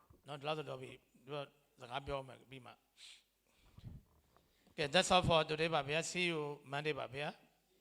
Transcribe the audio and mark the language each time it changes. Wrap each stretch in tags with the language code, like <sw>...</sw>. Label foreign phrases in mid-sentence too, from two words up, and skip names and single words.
<my>နော်ဒီလောက်ဆိုတော့ပြီသူကစကားပြောမယ်ပြီးမှကဲ</my> <en>that's all for today</en> <my>ပါဗျာ</my> <en>see you Monday</en> <my>ပါဗျာ</my>